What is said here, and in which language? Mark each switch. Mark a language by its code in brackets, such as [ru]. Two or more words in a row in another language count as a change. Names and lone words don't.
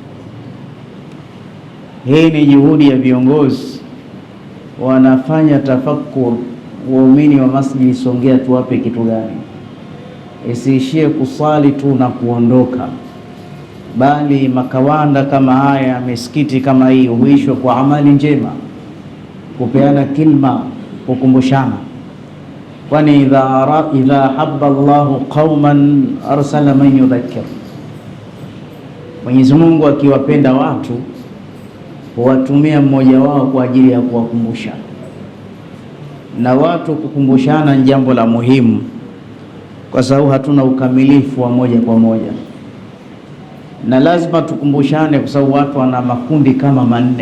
[sw] Hii ni juhudi ya viongozi, wanafanya tafakur waumini wa Masjidi Songea tuwape kitu gani, isiishie kusali tu na kuondoka, bali makawanda kama haya, misikiti kama hii huishwe kwa amali njema, kupeana kilma, kukumbushana. Kwani [ar] إذا أحب الله قوما أرسل من يذكر, [sw] Mwenyezi Mungu akiwapenda watu huwatumia mmoja wao kwa ajili ya kuwakumbusha. Na watu kukumbushana ni jambo la muhimu, kwa sababu hatuna ukamilifu wa moja kwa moja, na lazima tukumbushane, kwa sababu watu wana makundi kama manne.